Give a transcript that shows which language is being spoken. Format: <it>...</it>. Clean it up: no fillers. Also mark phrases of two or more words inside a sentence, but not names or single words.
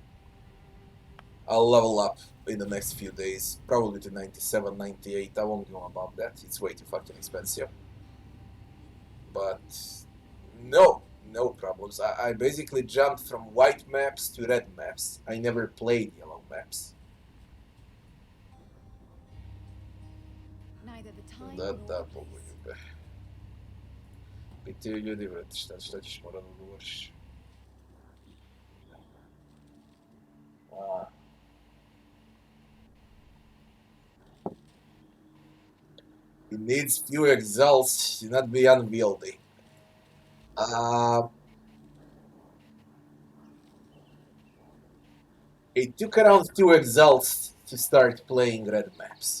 <en>I'll level up in the next few days, probably to 97, 98. I won't go above that. It's way too fucking expensive. But no problems. I basically jumped from white maps to red maps. I never played yellow maps.</en> <ru>Да, по-моему.</ru> <sr>Biti ljudi, brate, šta ćeš morat da govoriš?</sr> <en>It needs few exalts, not be unwieldy. It took around 2 exalts to start playing red maps.</en>